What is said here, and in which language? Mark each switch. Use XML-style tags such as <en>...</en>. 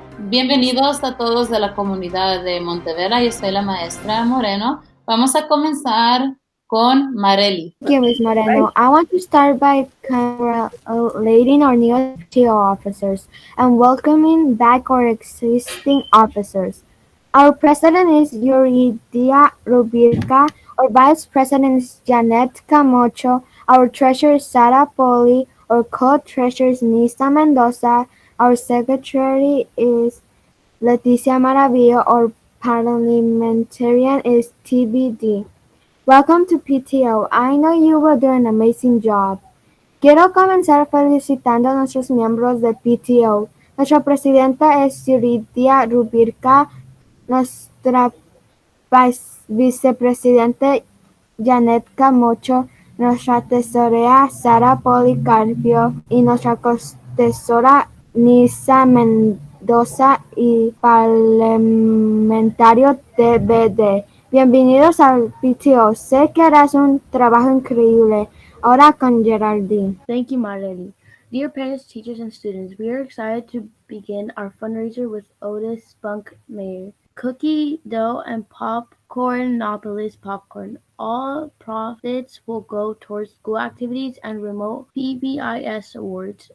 <es>Bienvenidos a todos de la comunidad de Montevera. Yo soy la maestra Moreno. Vamos a comenzar con Marely.</es> <en>Thank you, Ms. Moreno. I want to start by congratulating our new PTO officers and welcoming back our existing officers. Our president is Yuridia Rubirka, our vice president is Janet Camacho, our treasurer is Sara Poli, our co-treasurer is Nisa Mendoza, our secretary is Leticia Maravillo, our parliamentarian is TBD. Welcome to PTO. I know you will do an amazing job.</en> <es>Quiero comenzar felicitando a nuestros miembros de PTO. Nuestra presidenta es Yuridia Rubirka, nuestra vicepresidente Janet Camacho, nuestra tesorera Sara Policarpio y nuestra costesora Nisa Mendoza y parlamentario TBD. Bienvenidos al PTO. Sé que harás un trabajo increíble. Ahora con Geraldine.</es> <en>Thank you, Marley. Dear parents, teachers, and students, we are excited to begin our fundraiser with Otis Spunk Mayor. Cookie dough and Popcornopolis popcorn. All profits will go towards school activities and remote PBIS awards.</en>